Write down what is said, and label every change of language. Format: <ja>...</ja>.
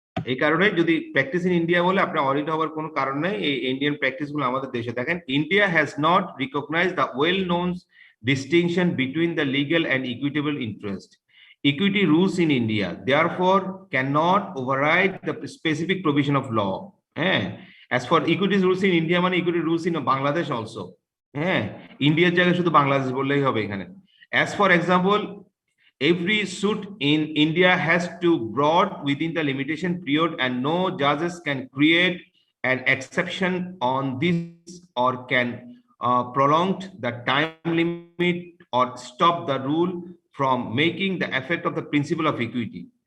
<bn>এই কারণে যদি প্র্যাকটিস ইন ইন্ডিয়া বলে আপনার অডিট হওয়ার কোনো কারণ নেই। এই ইন্ডিয়ান প্র্যাকটিস গুলো আমাদের দেশে দেখেন,</bn> <en>India has not recognised the well known distinction between the legal and equitable interest. Equity rules in India, therefore, cannot override the specific provision of law. As for equity rules in India, মানে equity rules in Bangladesh also.</en> <bn>India's জায়গায় শুধু বাংলাদেশ বললেই হবে এখানে।</bn> <en>As for example, every suit in India has to brought within the limitation period, and no judges can create an exception on this or can prolong the time limit or stop the rule from making the effect of the principle of equity.</en>